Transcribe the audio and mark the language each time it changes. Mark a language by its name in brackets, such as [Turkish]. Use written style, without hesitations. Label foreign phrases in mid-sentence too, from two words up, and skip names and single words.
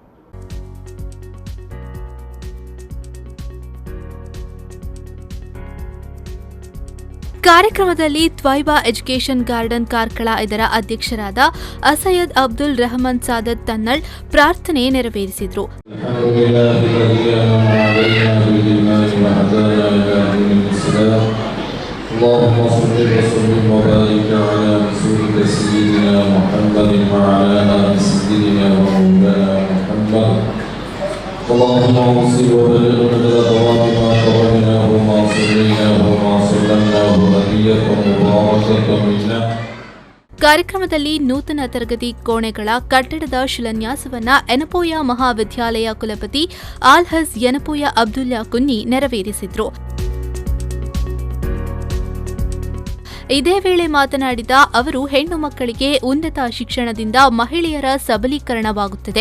[Kannada] ಕಾರ್ಯಕ್ರಮದಲ್ಲಿ ತ್ವೈಬಾ ಎಜುಕೇಷನ್ ಗಾರ್ಡನ್ ಕಾರ್ಕಳ ಇದರ ಅಧ್ಯಕ್ಷರಾದ ಅಸೈಯದ್ ಅಬ್ದುಲ್ ರಹಮಾನ್ ಸಾದತ್ ತನ್ನಳ್ ಪ್ರಾರ್ಥನೆ ನೆರವೇರಿಸಿದರು. [Arabic] اللهم صل وسلم وبارك على رسولك سيدنا محمد وعلى آل سيدنا ومولانا محمد. اللهم وصل وبلغ مدى ثواب ما قرأناه وما صليناه وما سلمناه هدية مباركة منا. [Kannada] ಕಾರ್ಯಕ್ರಮದಲ್ಲಿ ನೂತನ ತರಗತಿ ಕೋಣೆಗಳ ಕಟ್ಟಡದ ಶಿಲಾನ್ಯಾಸವನ್ನ ಯನಪೋಯ ಮಹಾವಿದ್ಯಾಲಯ ಕುಲಪತಿ ಆಲ್ಹಜ್ ಯನಪೋಯ ಅಬ್ದುಲ್ಲಾ ಕುನ್ನಿ ನೆರವೇರಿಸಿದರು. ಇದೇ ವೇಳೆ ಮಾತನಾಡಿದ ಅವರು ಹೆಣ್ಣು ಮಕ್ಕಳಿಗೆ ಉನ್ನತ ಶಿಕ್ಷಣದಿಂದ ಮಹಿಳೆಯರ ಸಬಲೀಕರಣವಾಗುತ್ತದೆ.